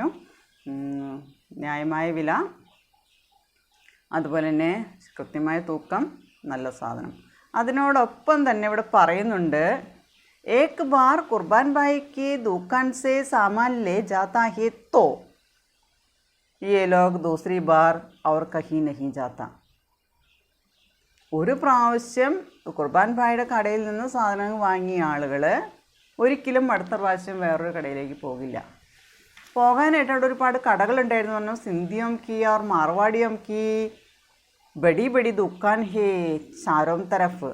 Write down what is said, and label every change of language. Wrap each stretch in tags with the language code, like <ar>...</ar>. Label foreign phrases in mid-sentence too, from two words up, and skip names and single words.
<ml>ന്യായമായ വില, അതുപോലെ തന്നെ കൃത്യമായ തൂക്കം, നല്ല സാധനം. അതിനോടൊപ്പം തന്നെ ഇവിടെ പറയുന്നുണ്ട്,</ml> <hi>एक बार कुर्बान भाई की दुकान से सामान ले जाता है तो ये लोग दूसरी बार और कहीं नहीं जाता.</hi> <ml>ഒരു പ്രാവശ്യം കുർബാൻ ഭായിയുടെ കടയിൽ നിന്ന് സാധനങ്ങൾ വാങ്ങിയ ആളുകൾ ഒരിക്കലും അടുത്ത പ്രാവശ്യം വേറൊരു കടയിലേക്ക് പോകില്ല. പോകാനായിട്ട് അവിടെ ഒരുപാട് കടകളുണ്ടായിരുന്നു പറഞ്ഞു.</ml> <hi>सिंधियों की और मारवाड़ियों की बड़ी बड़ी दुकानें हैं चारों तरफ़.</hi>